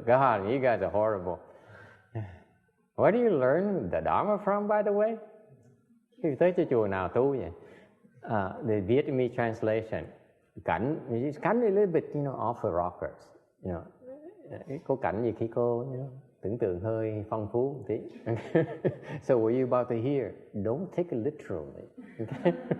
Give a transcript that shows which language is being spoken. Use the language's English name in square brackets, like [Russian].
[English] God, you guys are horrible. Where do you learn the Dharma from, by the way? [Vietnamese] Khi tới cho chùa nào tu vậy? [English] The Vietnamese translation. [Vietnamese] Cảnh [English] a little bit, off the rockers. [Vietnamese] Có cảnh gì khi cô, tưởng tượng hơi phong phú một tí. [English] So what you about to hear, don't take it literally. Okay?